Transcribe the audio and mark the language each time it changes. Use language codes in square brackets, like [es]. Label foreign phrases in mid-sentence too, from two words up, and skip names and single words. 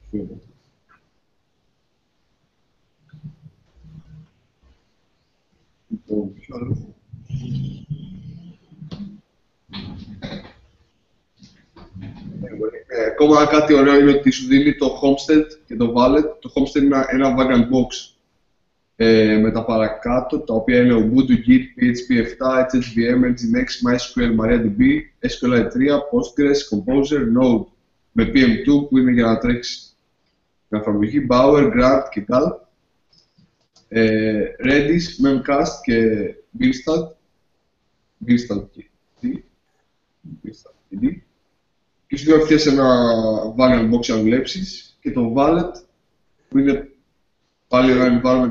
[el] Ακόμα κάτι ωραίο είναι ότι σου δίνει το Homestead και το Wallet. Το Homestead είναι ένα Vagrant Box με τα παρακάτω, τα οποία είναι Ubuntu, Git, PHP 7, HHVM, Nginx, MySQL, MariaDB, SQLite 3, Postgres, Composer, Node με PM2 που είναι για να τρέξει την εφαρμογή, Bower, Grant και Gulp, Redis, Memcached και Gilstad και D. Και σου δίνει απευθείας ένα Vagrant Box να δουλέψεις και το Wallet που είναι πάλι ένα environment